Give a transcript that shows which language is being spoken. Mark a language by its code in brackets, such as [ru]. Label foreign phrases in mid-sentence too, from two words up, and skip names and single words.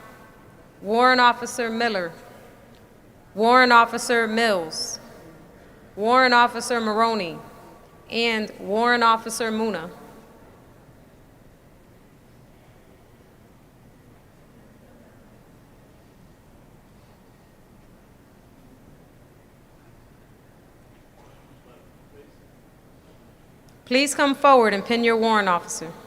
[en] Warrant Officer Miller, Warrant Officer Mills, Warrant Officer Maroney, and Warrant Officer Muna. Please come forward and pin your warrant officer.